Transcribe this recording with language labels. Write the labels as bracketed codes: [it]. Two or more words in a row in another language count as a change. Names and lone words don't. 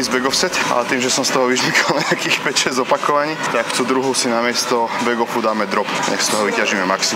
[en] ísť back off set, [sk] ale tým, že som z toho vyžmykal nejakých 5-6 opakovaní, tak tú druhú si namiesto back offu dáme drop. Nech z toho vyťažíme maximum.